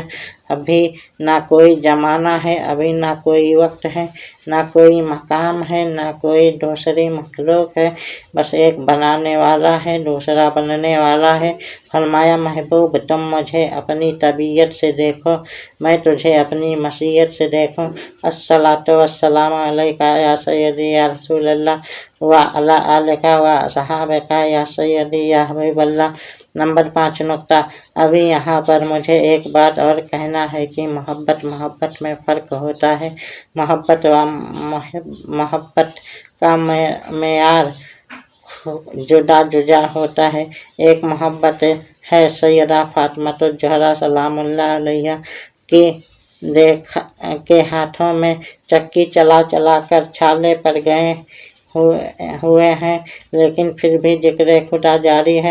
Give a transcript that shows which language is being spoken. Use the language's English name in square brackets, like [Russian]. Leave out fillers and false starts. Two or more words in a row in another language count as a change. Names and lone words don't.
[Urdu] ابھی نہ کوئی زمانہ ہے، ابھی نہ کوئی وقت ہے، نہ کوئی مقام ہے، نہ کوئی دوسری مخلوق ہے، بس ایک بنانے والا ہے، دوسرا بننے والا ہے. فرمایا، محبوب تم مجھے اپنی طبیعت سے دیکھو، میں تجھے اپنی مشیت سے دیکھوں. [Arabic] الصلاة والسلام عليك يا سيدي يا رسول الله وعلى آلك وصحابك يا سيدي يا حبيب الله. [Urdu] نمبر 5 نکتہ. ابھی یہاں پر مجھے ایک بات اور کہنا ہے کہ محبت میں فرق ہوتا ہے. محبت کا معیار جدا جدا ہوتا ہے. ایک محبت ہے سیدہ فاطمۃ الزہرا [Arabic] سلام الله عليها [Urdu] کے ہاتھوں میں چکی چلا چلا کر چھالے پڑ گئے ہوئے ہیں، لیکن پھر بھی ذکر خدا جاری ہے.